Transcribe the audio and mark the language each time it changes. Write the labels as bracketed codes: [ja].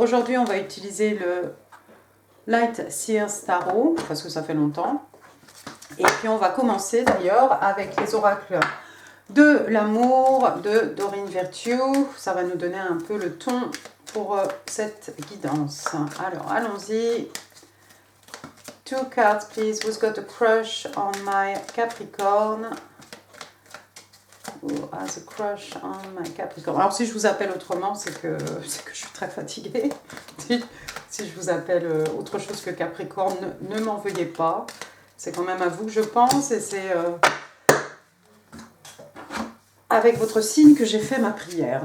[fr] Aujourd'hui, on va utiliser le Light Seers Tarot, parce que ça fait longtemps. Et puis on va commencer d'ailleurs avec les oracles de l'amour de Doreen Virtue. Ça va nous donner un peu le ton pour cette guidance. Alors, allons-y. [en] 2 cards, please. Who's got a crush on my Capricorn? Who has a crush on my Capricorn? [fr] Alors, si je vous appelle autrement, c'est que je suis très fatiguée. Si je vous appelle autre chose que Capricorne, ne m'en veuillez pas. C'est quand même à vous que je pense et c'est avec votre signe que j'ai fait ma prière.